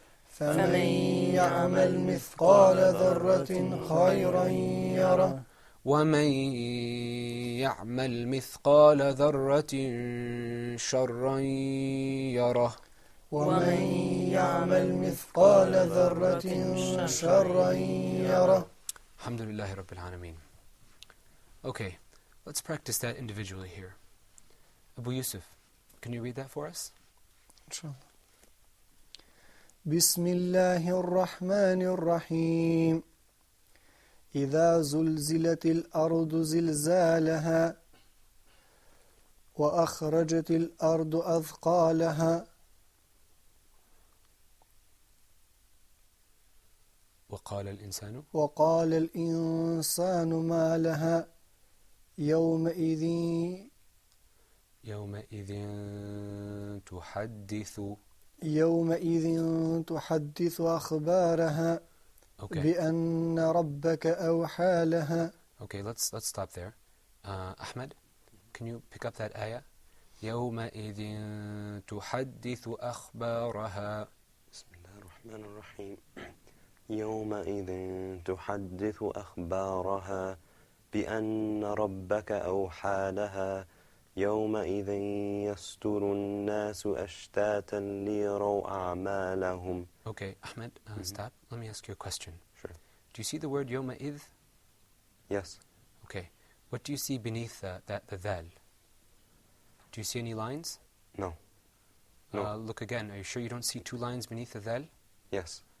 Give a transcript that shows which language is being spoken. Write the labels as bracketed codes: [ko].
[ar] فمن يعمل مثقال ذرة خيرا يره ومن يعمل مثقال ذرة شرا يره ومن يعمل مثقال ذرة شرا يره الحمد لله رب العالمين. [en] Okay, let's practice that individually here. Abu Yusuf, can you read that for us? [ar] إن شاء الله. بسم الله الرحمن الرحيم إذا زلزلت الأرض زلزالها وأخرجت الأرض أثقالها وقال الإنسان وقال الإنسان ما لها يومئذ تحدث أخبارها [en] Okay. [ar] بأن ربك أوحى لها. [en] Okay, let's stop there. Ahmad, can you pick up that ayah? [ar] يومئذ تحدث أخبارها. بسم الله الرحمن الرحيم. يومئذ تحدث أخبارها بأن ربك أوحى لها يومئذ يصدر الناس أشتاتا ليروا أعمالهم. [en] Okay, Ahmed, stop. Let me ask you a question. Sure. Do you see the word يومئذ? Yes. Okay. What do you see beneath the dhal? Do you see any lines? No. No. Look again. Are you sure you don't see two lines beneath the dhal? Yes.